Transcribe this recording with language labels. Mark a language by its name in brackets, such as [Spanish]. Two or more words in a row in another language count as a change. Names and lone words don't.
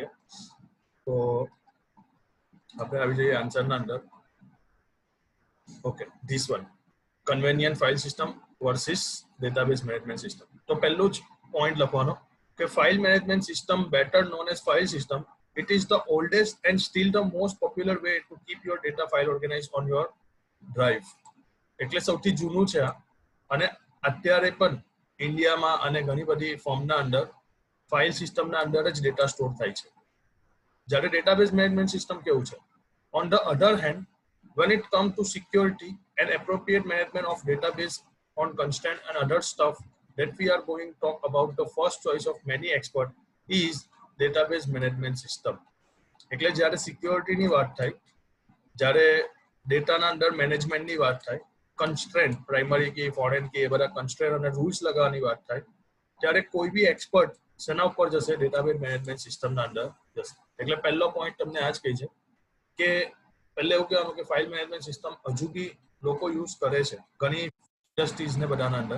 [Gujarati] તો આપણે આવી જઈએ આન્સરના અંદર. [English] Okay, this one convenient file system versus database management system. [Gujarati] તો પહેલું જ પોઈન્ટ લખવાનો કે [English] file management system better known as file system, it is the oldest and still the most popular way to keep your data file organized on your drive. [Gujarati] એટલે સૌથી જૂનું છે અને અત્યારે પણ ઇન્ડિયામાં અને ઘણી બધી ફોર્મના અંદર [English] file systemના [Gujarati] અંદર જ [English] data store [Gujarati] થાય છે. જ્યારે [English] database management system [Gujarati] કેવું છે, [English] on the other hand, when it comes to security and appropriate management of database on constraint and other stuff that we are going to talk about, the first choice of many experts is database management system. [Gujarati] એટલે જ્યારે સિક્યોરિટીની વાત થાય, જ્યારે ડેટાના અંદર મેનેજમેન્ટની વાત થાય, [English] constraint primary key, foreign key [Gujarati] એ બધા કન્સ્ટ્રેન્ટ અને રૂલ્સ લગાવવાની વાત થાય, ત્યારે કોઈ બી એક્સપર્ટ શેના ઉપર જશે? [English] database management systemના [Gujarati] અંદર જશે. એટલે પહેલો પોઈન્ટ તમને આ જ કહી છે કે પહેલે એવું કહેવાનું કે [English] file management system [Gujarati] હજુ બી લોકો યુઝ કરે છે ઘણી ઇન્ડસ્ટ્રીઝ ને બધાના અંદર.